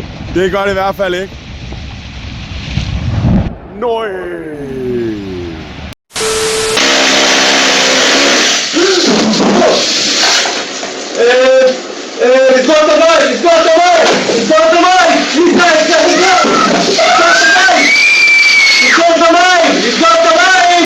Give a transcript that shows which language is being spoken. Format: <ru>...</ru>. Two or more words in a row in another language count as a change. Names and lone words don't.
<da>Det gør det i hvert fald ikke. Nøj!</da> <en>It's got the mic! It's got the mic! It's got the mic! He's got the mic! It's got the mic! It's got the mic!</en>